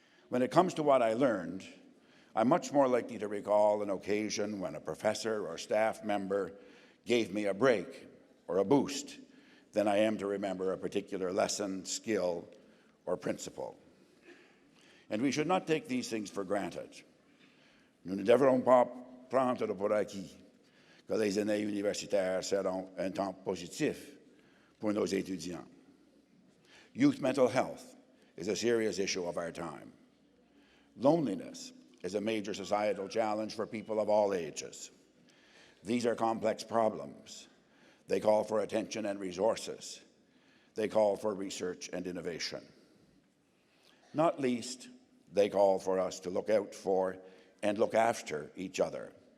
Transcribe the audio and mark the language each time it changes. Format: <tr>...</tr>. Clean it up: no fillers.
<en>When it comes to what I learned, I'm much more likely to recall an occasion when a professor or staff member gave me a break or a boost than I am to remember a particular lesson, skill, or principle. And we should not take these things for granted.</en> <fr>Nous ne devrons pas prendre pour acquis que les années universitaires seront un temps positif pour nos étudiants.</fr> <en>Youth mental health is a serious issue of our time. Loneliness is a major societal challenge for people of all ages. These are complex problems. They call for attention and resources. They call for research and innovation. Not least, they call for us to look out for and look after each other.</en>